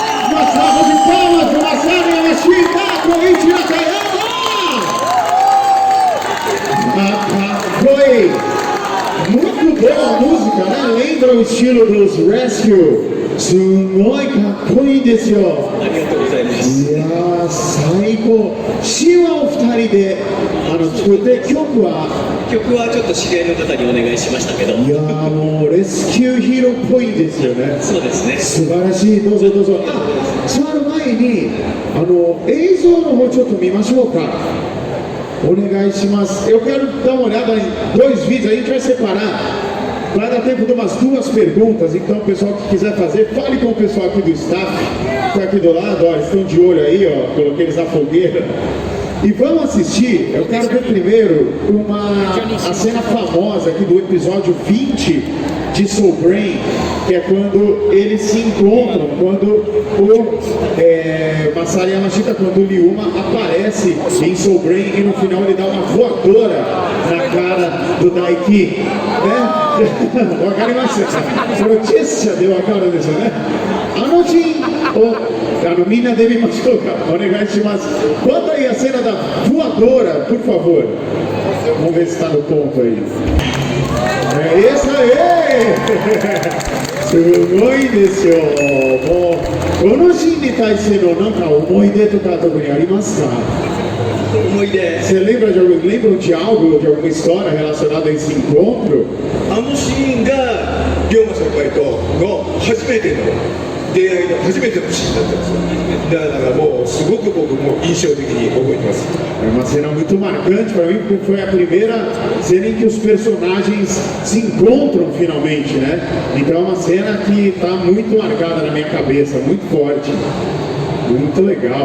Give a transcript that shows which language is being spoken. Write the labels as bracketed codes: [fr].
[pt] Uma salva de palmas para Masami Yamashita, Corinthians Foi muito boa a música, né? Lembra o estilo dos Rescue? [ja] すごいかっこいいですよ。ありがとうございます。いやー最高。詩はお二人で作って曲はちょっと知り合いの方にお願いしましたけど。いやーもうレスキューヒーローっぽいですよね。そうですね。素晴らしい。どうぞどうぞ。座る前に映像の方ちょっと見ましょうか。お願いします。 [pt] Eu quero dar uma olhada em dois vídeos, a gente vai separar. Vai dar tempo de umas duas perguntas, então o pessoal que quiser fazer, fale com o pessoal aqui do staff, que está aqui do lado, ó, eles estão de olho aí, ó, coloquei eles na fogueira. E vamos assistir, eu quero ver primeiro a cena famosa aqui do episódio 20 de Soul Brain, que é quando eles se encontram, quando o Masari Yamashita, quando o Ryuma aparece em Soul Brain e no final ele dá uma voadora na cara do Daiki, né? [ja] わかりました。そのジェスチャーでわかるんですよね。シーンをみんなで見ましょうか。お願いします。 [pt] Bota aí a cena da voadora, por favor. Vamos ver se está no ponto aí. É isso aí! [ja] すごいですよ。もうこのシーンに対してのなんか思い出とか特にありますか？思い出。 [pt] Você lembram de algo, de alguma história relacionada a esse encontro? [ja] あのシーンが龍馬先輩との初めての出会いの初めてのシーンだったんですよ。だからもうすごく僕も印象的に覚えてます。 [pt] É uma cena muito marcante para mim, porque foi a primeira cena em que os personagens se encontram finalmente, né? Então é uma cena que está muito marcada na minha cabeça, muito forte. Muito legal.